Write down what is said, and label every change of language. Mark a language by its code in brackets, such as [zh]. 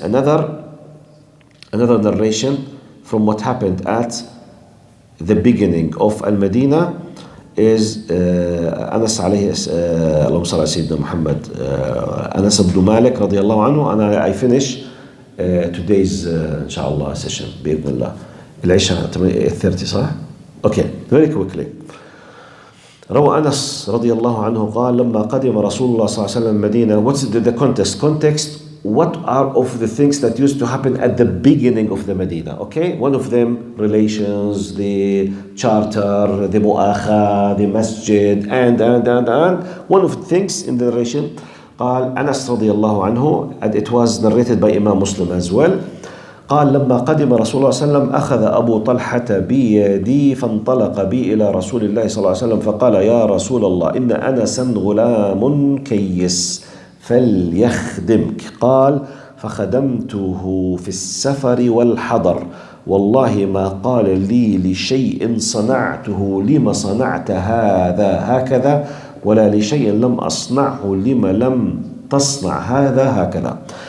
[en] Another narration from what happened at the beginning of Al-Madinah is Anas alayhi, Allahumma salli ala Sayyidina Muhammad, Anas ibn Malik radiyallahu anhu, and I finish today's inshallah session بإذن الله. [ar] العشاء 8:30 صح؟ [en] Okay, very quickly. [ar] روى أنس رضي الله عنه قال لما قدم رسول الله صلى الله عليه وسلم المدينة. [en] What's the context? What are of the things that used to happen at the beginning of the Medina? Okay, one of them relations, the charter, the mu'akha, the masjid, and one of the things in the narration [ar] قال أنس رضي الله عنه, [en] and it was narrated by Imam Muslim as well. [ar] قال لما قدم رسول الله صلى الله عليه وسلم أخذ أبو طلحة بيدي فانطلق بي إلى رسول الله صلى الله عليه وسلم فقال يا رسول الله إن أنسا غلام كيس فليخدمك. قال فخدمته في السفر والحضر والله ما قال لي لشيء صنعته لما صنعت هذا هكذا ولا لشيء لم أصنعه لما لم تصنع هذا هكذا.